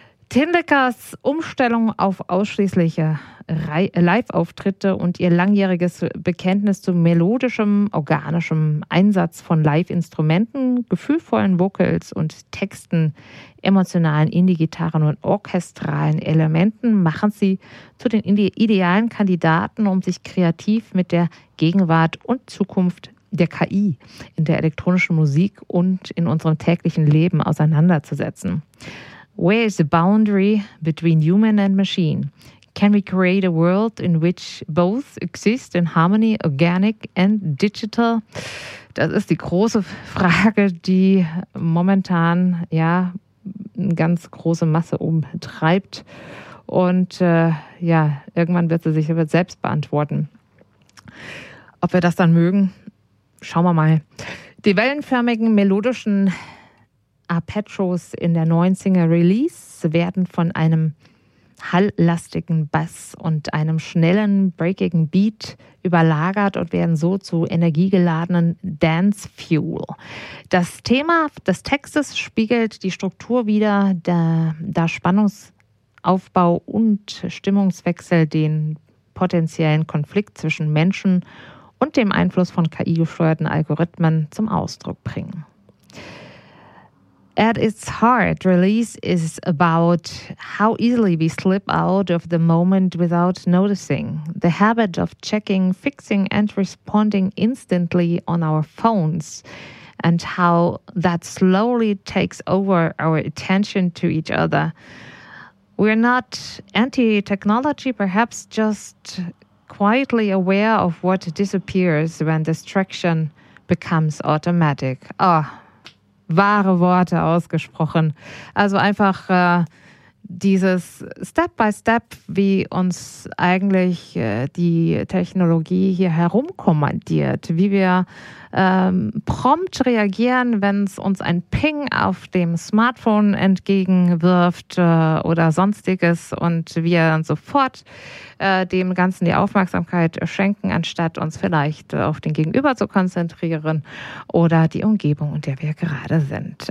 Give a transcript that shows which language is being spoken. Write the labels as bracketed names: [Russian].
[German] Tin Liquors Umstellung auf ausschließliche Live-Auftritte und ihr langjähriges Bekenntnis zu melodischem, organischem Einsatz von Live-Instrumenten, gefühlvollen Vocals und Texten, emotionalen Indie-Gitarren und orchestralen Elementen machen sie zu den idealen Kandidaten, um sich kreativ mit der Gegenwart und Zukunft der KI in der elektronischen Musik und in unserem täglichen Leben auseinanderzusetzen. [English] Where is the boundary between human and machine? Can we create a world in which both exist in harmony, organic and digital? [German] Das ist die große Frage, die momentan ja eine ganz große Masse umtreibt. Und ja, irgendwann wird sie sich selbst beantworten. Ob wir das dann mögen, schauen wir mal. Die wellenförmigen melodischen Arpeggios in der neuen Single Release werden von einem halllastigen Bass und einem schnellen, breakigen Beat überlagert und werden so zu energiegeladenen Dance Fuel. Das Thema des Textes spiegelt die Struktur wider, da Spannungsaufbau und Stimmungswechsel den potenziellen Konflikt zwischen Menschen und dem Einfluss von KI-gesteuerten Algorithmen zum Ausdruck bringen. [English] At its heart, release is about how easily we slip out of the moment without noticing. The habit of checking, fixing and responding instantly on our phones and how that slowly takes over our attention to each other. We're not anti-technology, perhaps just quietly aware of what disappears when distraction becomes automatic. [German] Oh. Wahre Worte ausgesprochen. Also einfach dieses Step-by-Step, wie uns eigentlich die Technologie hier herumkommandiert, wie wir prompt reagieren, wenn es uns ein Ping auf dem Smartphone entgegenwirft oder sonstiges und wir dann sofort dem Ganzen die Aufmerksamkeit schenken, anstatt uns vielleicht auf den Gegenüber zu konzentrieren oder die Umgebung, in der wir gerade sind.